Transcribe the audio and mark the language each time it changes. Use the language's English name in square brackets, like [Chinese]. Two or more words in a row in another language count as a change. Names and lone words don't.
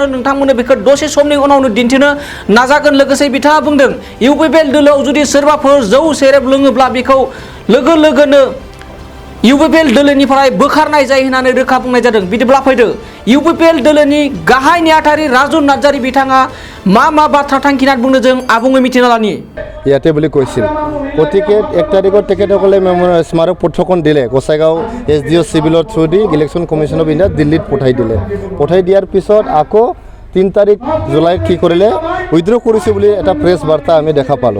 [Bodo] नोंथांमोननो बेखौ दसे समनि उनावनो दिन्थिनो नाजागोन। लोगोसे बिथाङा बुंदों इउपिपिएल दोलोआव जुदि सोरबाफोर जौ सेरेब लोङोब्ला बेखौ लोगो लोगोनो इउपिपिएल दोलोनिफ्राय बोखारनाय जायो होननानै रोखा बुंनाय जादों। बिदिब्ला फैदो इउपिपिएल दोलोनि गाहाय नेहाथारि राजु नार्जारि बिथाङा मा बाथ्रा थांखिनानै बुंनो जों आबुङै मिथिना लानि। [Assamese] ইয়াতে বুলি কৈছিল গতিকে 1 তাৰিখত তেখেতসকলে স্মাৰক পত্ৰখন দিলে গোসাইগাঁও SDO চিভিলৰ [English] through the [Assamese] ইলেকশ্যন কমিশ্যন অফ ইণ্ডিয়া দিল্লীত পঠাই দিলে। পঠাই দিয়াৰ পিছত আকৌ 3 তাৰিখ জুলাইত কি কৰিলে উইথড্ৰ কৰিছে বুলি এটা প্ৰেছ বাৰ্তা আমি দেখা পালোঁ।